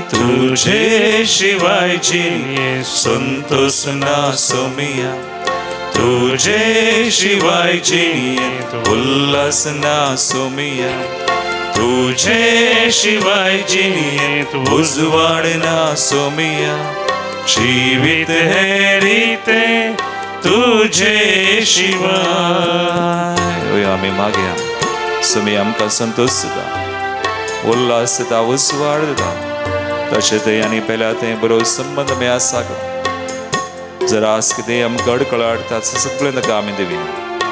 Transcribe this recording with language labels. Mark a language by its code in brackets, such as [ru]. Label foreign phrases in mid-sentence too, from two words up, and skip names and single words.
[kok] तुझे शिवाय जिणेंत संतोष ना सोमिया. तुझे शिवाय जिणेंत उल्हास ना सोमिया. तुझे शिवाय जिणेंत उजवाड ना सोमिया. जीवित है रीते तुझे शिवाय. आमी मागया. सोमिया आमकां संतोष दिता, उल्हास दिता, उजवाड दिता. तशें थंय आनी पयल्या थंय बरो संबंद आमी आसा. जर आज कितें आमकां अडखळ सगळें ताका आमी दिवया.